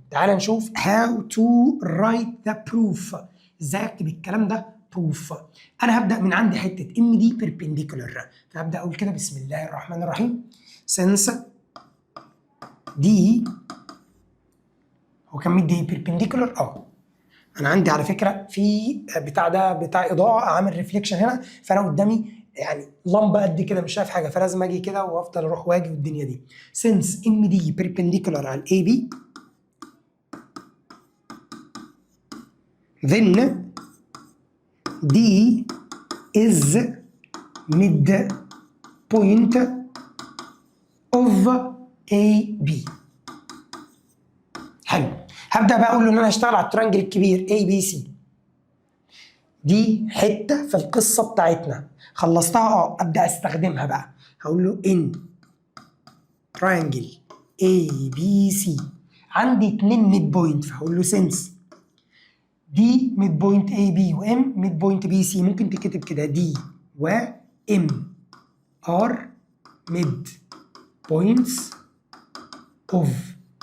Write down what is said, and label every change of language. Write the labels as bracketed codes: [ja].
[ar] تعال نشوف [en] how to write the proof. [ar] ازاي اكتب الكلام ده proof. انا هبدا من عندي حته ام دي perpendicular، فهبدا اقول كده بسم الله الرحمن الرحيم. since دي هو كان مدي perpendicular. انا عندي على فكره في بتاع ده بتاع اضاءه عامل ريفليكشن هنا، فانا قدامي يعني لمبه قد كده مش شايف حاجه، فلازم اجي كده وافضل اروح واجي والدنيا دي. [en] since M D perpendicular [ar] على الاي بي [en] then D is mid point of A B. [ar] حلو، هبدا بقى اقول له ان انا هشتغل على الترانجل الكبير اي بي سي. دي حته في القصه بتاعتنا خلصتها، ابدا استخدمها بقى. هقول له ان ترانجل اي بي سي عندي 2 ميد بوينت، فهقول له سنس دي ميد بوينت اي بي وام ميد بوينت بي سي، ممكن تكتب كده [en] دي وام R mid points of.